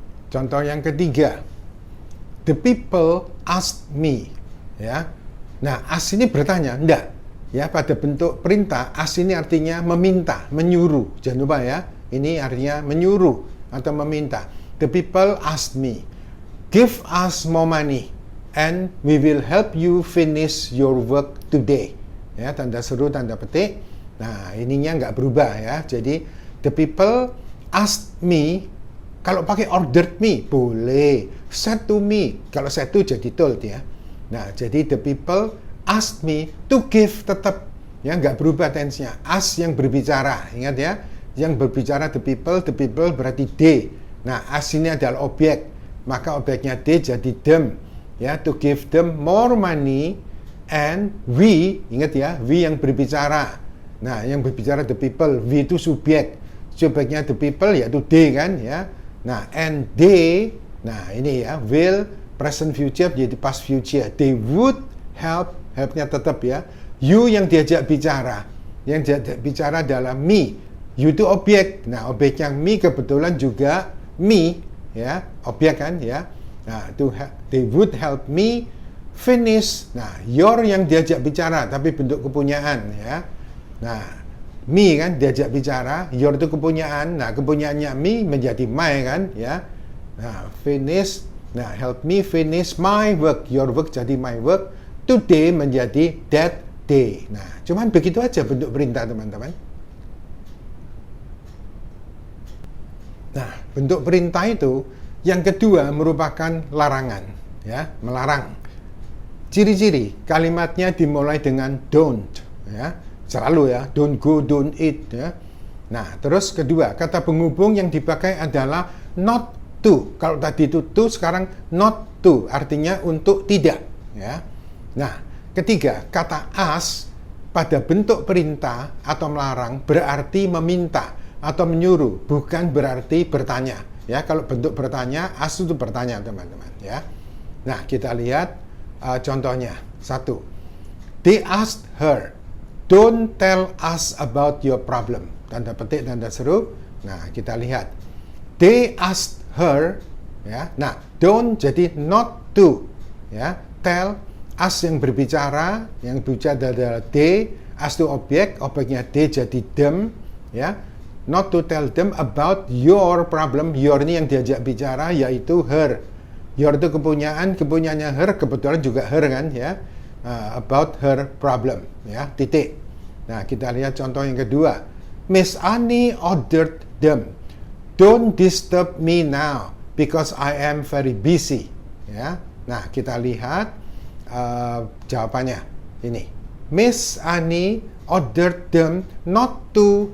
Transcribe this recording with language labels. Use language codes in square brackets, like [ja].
[id] Contoh yang ketiga, [en] the people asked me, [id] ya. Nah, ask ini bertanya, enggak, ya, pada bentuk perintah. Ask ini artinya meminta, menyuruh, jangan lupa ya, ini artinya menyuruh atau meminta. [en] The people asked me, give us more money and we will help you finish your work today. [id] Ya, tanda seru, tanda petik. Nah, ininya nggak berubah ya. Jadi, [en] the people asked me. [id] Kalau pakai ordered me, boleh. Said to me. Kalau said to jadi told ya. Nah, jadi [en] the people asked me to give [id] tetap. Ya, nggak berubah tense-nya. Ask yang berbicara. Ingat ya. Yang berbicara the people berarti they. Nah, ask ini adalah objek. Maka objeknya they jadi them. Ya, [en] to give them more money and we, [id] ingat ya, we yang berbicara. Nah, yang berbicara the people, we itu subjek. Subjeknya the people yaitu they kan ya. Nah, and they, nah ini ya, will present future jadi past future. [en] They would help-nya [id] tetap ya. You yang diajak bicara. Yang diajak bicara adalah me. You itu objek. Nah, objek yang me kebetulan juga me ya, objek kan ya. [en] Nah, they would help me finish. [id] Nah, your yang diajak bicara tapi bentuk kepunyaan ya. Nah, me kan diajak bicara, your itu kepunyaan. Nah, kepunyaannya me menjadi my kan ya. Nah, finish. [en] Nah, help me finish my work. Your work jadi my work. Today menjadi that day. [id] Nah, cuman begitu aja bentuk perintah teman-teman. Nah, bentuk perintah itu yang kedua merupakan larangan, ya, melarang. Ciri-ciri kalimatnya dimulai dengan don't, ya, selalu ya, [en] don't go, don't eat, [id] ya. Nah, terus kedua, kata penghubung yang dipakai adalah not to. Kalau tadi itu to, sekarang not to, artinya untuk tidak, ya. Nah, ketiga, kata ask pada bentuk perintah atau melarang berarti meminta atau menyuruh, bukan berarti bertanya. Ya, kalau bentuk bertanya, ask itu bertanya teman-teman ya. Nah, kita lihat contohnya. 1. [en] They asked her, don't tell us about your problem. [id] Tanda petik, tanda seru. Nah, kita lihat. [en] They asked her, [id] ya. Nah, don't jadi not to, ya. Tell, ask yang berbicara adalah they, ask itu objek, objeknya they jadi them, ya. [en] Not to tell them about your problem. [id] Your ini yang diajak bicara yaitu her. Your itu kepunyaannya her, kebetulan juga her kan ya. About her problem ya, titik. Nah, kita lihat contoh yang kedua. [en] Miss Annie ordered them, don't disturb me now because I am very busy ya. [id] Nah, kita lihat jawabannya ini. [en] Miss Annie ordered them not to.